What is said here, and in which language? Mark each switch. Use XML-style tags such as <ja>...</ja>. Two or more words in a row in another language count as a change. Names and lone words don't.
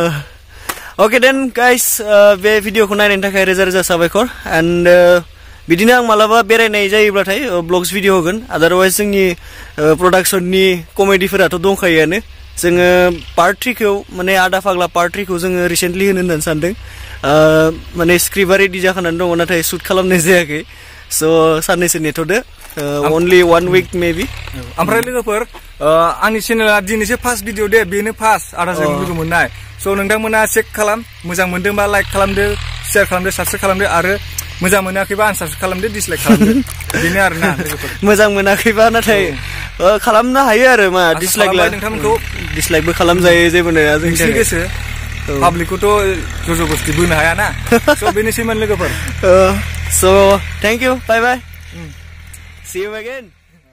<en>okay then guys</en> <brx>बे भिडिअखौ नायनायनि थाखाय रोजा रोजा साबायखर एन्ड बिदिनो आं मालाबा बेरायनाय जायोब्लाथाय</brx> <en>vlogs video</en> <brx>होगोन आदारवाइज जोंनि प्रडाक्शननि कमेडिफोराथ' दंखायोआनो जोङो पार्ट 3खौ माने आदा फाग्ला पार्ट 3खौ जोङो रिसेन्टलि होननानै सानदों माने स्क्रिप्टआ रेडि जाखानानै दङ नाथाय शुट खालामनाय जायाखै स' साननैसो नेथ'दो</brx> <en>only 1 week maybe</en> <brx>ओमफ्राय लोगोफोर आंनि चेनेला दिनैसो</brx> <en>first video</en> <brx>दे बेनो फार्स्ट आदाजों लोगो मोननाय स' नोंथांमोना चेक खालाम मोजां मोनदोंबा लाइक खालामदो शेयार खालामदो साबस्क्राइब खालामदो आरो मोजां मोनाखैबा आनसाबस्क्राइब खालामदो डिसलाइक खालामदो बेनो आरोना लोगोफोर मोजां मोनाखैबा नाथाय खालामनो हायो आरो मा नोंथांमोनखौ डिसलाइकबो खालामजायो जेबो नङा जोंनि गोसो पाब्लिकखौथ' जबरदस्ति बोनो हायाना स' बेनोसैमोन लोगोफोर</brx> <en>so thank you bye bye see you again</en>